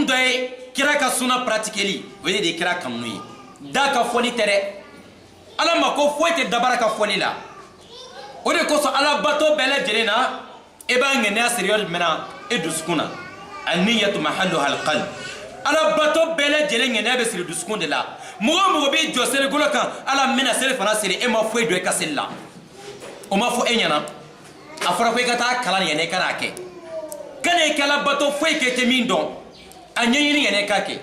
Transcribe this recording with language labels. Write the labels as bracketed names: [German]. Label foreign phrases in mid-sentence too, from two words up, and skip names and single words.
[Bambara] dɔ ye kira ka sunna pratiqueli o de ye kira kanu ye da ka fɔli tɛ dɛ ala ma ko foyi tɛ dabara ka fɔli la o de kosɔn ala bato bɛɛ lajɛlen na e b'a ŋaniya siri yɔrɔ jumɛn na e dusukun na [Arabic] النية محلها القلب [Bambara] ala bato bɛɛ lajɛlen ŋaniya bɛ siri dusukun de la mɔgɔ o mɔgɔ b'i jɔ seligolo kan ala mina seli fana siri e ma foyi dɔn i ka seli la o ma fɔ e ɲɛna a fɔra ko i ka taa kalan yanni i ka n'a kɛ kana i kɛ ala bato foyi kɛ tɛ min dɔn a ɲɛɲini yanni i k'a kɛ